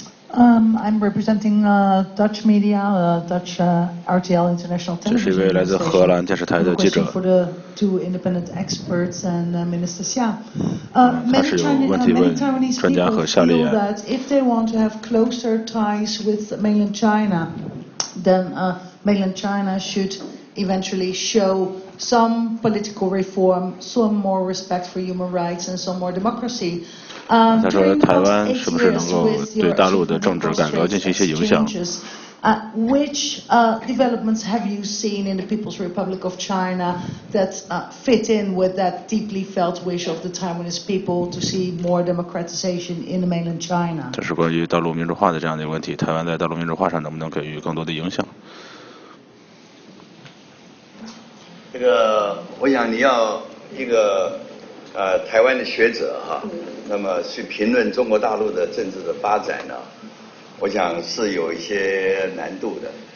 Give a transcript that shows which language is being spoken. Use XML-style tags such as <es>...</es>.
<en>I'm representing Dutch media, Dutch RTL International Television.</en> <zh>这是一位来自荷兰电视台的记者。</zh> <en>For the two independent experts and Minister Xia.</en> <zh>他是有问题问专家和夏立言。</zh> <en>That if they want to have closer ties with mainland China, then mainland China should eventually show some political reform, some more respect for human rights, and some more democracy.</en> <zh>他说台湾是不是能够对大陆的政治改革进行一些影响？</zh> <en>Which developments have you seen in the People's Republic of China that fit in with that deeply felt wish of the Taiwanese people to see more democratization in the mainland China？</en> <zh>这是关于大陆民主化的这样的问题，台湾在大陆民主化上能不能给予更多的影响？这个，我想你要一个台湾的学者哈，那么去评论中国大陆的政治的发展呢，我想是有一些难度的。</zh>